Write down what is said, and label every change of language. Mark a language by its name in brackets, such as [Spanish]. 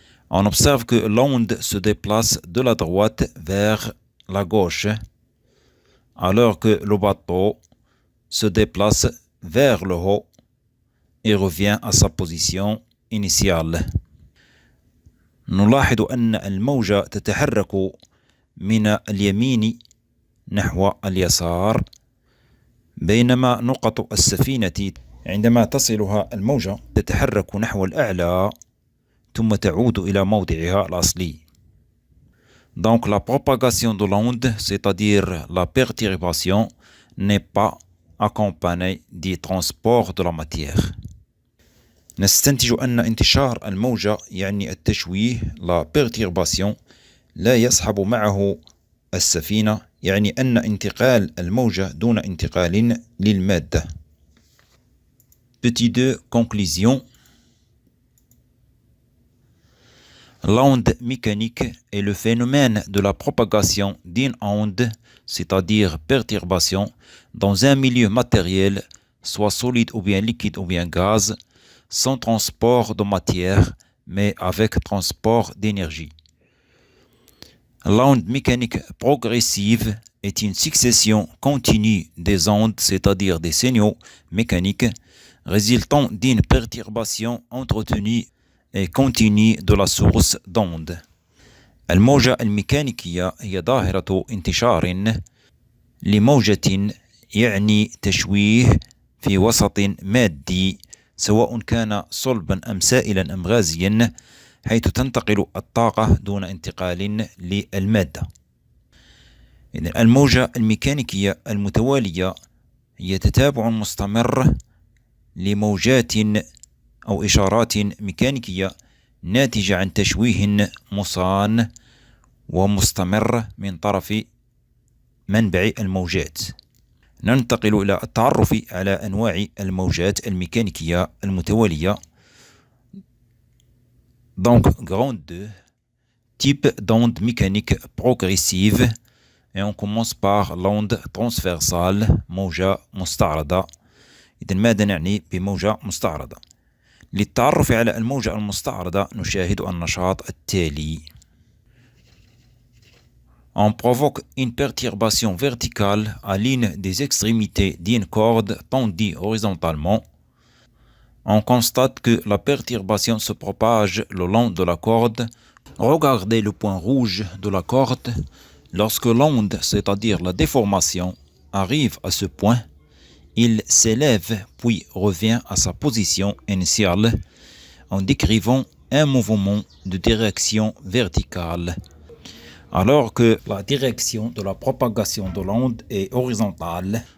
[French] On observe que l'onde se déplace de la droite vers la gauche, alors que le bateau se déplace vers le haut et revient à sa position initiale. [Arabic] نلاحظ أن الموجة تتحرك من اليمين نحو اليسار، بينما نقط السفينة عندما تصلها الموجة تتحرك نحو الأعلى ثم تعود إلى موضعها الأصلي. [French] Donc la propagation de l'onde, c'est-à-dire la perturbation, n'est pas accompagné du transport de la matière. [Arabic] نستنتج أن انتشار الموجة يعني التشويه [French] la perturbation [Arabic] لا يصحب معه السفينة، يعني أن انتقال الموجة دون انتقال للمادة. [French] Petit 2, conclusion. L'onde mécanique est le phénomène de la propagation d'une onde, c'est-à-dire perturbation, dans un milieu matériel, soit solide ou bien liquide ou bien gaz, sans transport de matière, mais avec transport d'énergie. L'onde mécanique progressive est une succession continue des ondes, c'est-à-dire des signaux mécaniques, résultant d'une perturbation entretenue et continue de la source d'onde. [Arabic] الموجة الميكانيكية هي ظاهرة انتشار لموجة، يعني تشويه في وسط مادي، سواء كان صلبا أم سائلا أم غازيا، حيث تنتقل الطاقة دون انتقال للمادة. إذن الموجة الميكانيكية المتوالية هي تتابع مستمر لموجات أو إشارات ميكانيكية ناتجة عن تشويه مصان ومستمر من طرف منبع الموجات. ننتقل إلى التعرف على أنواع الموجات الميكانيكية المتوالية. [French] Donc, grande 2, type d'onde mécanique progressive. Et on commence par l'onde transversale [Arabic] موجة مستعرضة. إذا ماذا نعني بموجة مستعرضة؟ للتعرف على الموجة المستعرضة نشاهد النشاط التالي. [French] On provoque une perturbation verticale à l'une des extrémités d'une corde tendue horizontalement. On constate que la perturbation se propage le long de la corde. Regardez le point rouge de la corde. Lorsque l'onde, c'est-à-dire la déformation, arrive à ce point, il s'élève puis revient à sa position initiale en décrivant un mouvement de direction verticale, alors que la direction de la propagation de l'onde est horizontale.